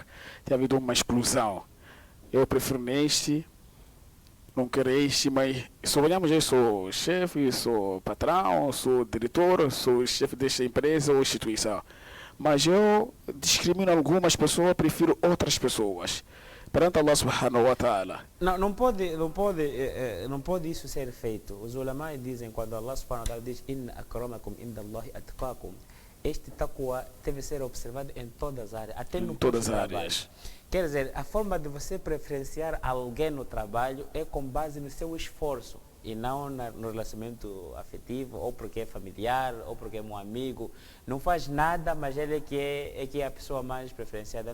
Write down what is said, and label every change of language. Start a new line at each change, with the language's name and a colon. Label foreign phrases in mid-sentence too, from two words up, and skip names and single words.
Portuguese: Tem havido uma explosão. Eu prefiro neste, não quero este, mas olhamos, eu sou chefe, sou patrão, sou diretor, sou chefe desta empresa ou instituição. Mas eu discrimino algumas pessoas, prefiro outras pessoas. perante
Arabic: الله سبحانه وتعالى.
Portuguese: Não pode isso ser feito. Os ulama dizem, quando
Arabic: الله سبحانه وتعالى
Portuguese: diz
Arabic: إن أكرمكم عند الله أتقاكم,
Portuguese: este taqwa deve ser observado em todas as áreas, até no todas as trabalho. áreas. Quer dizer, a forma de você preferenciar alguém no trabalho é com base no seu esforço e não no relacionamento afetivo, ou porque é familiar, ou porque é um amigo. Não faz nada, mas ele é que é a pessoa mais preferenciada.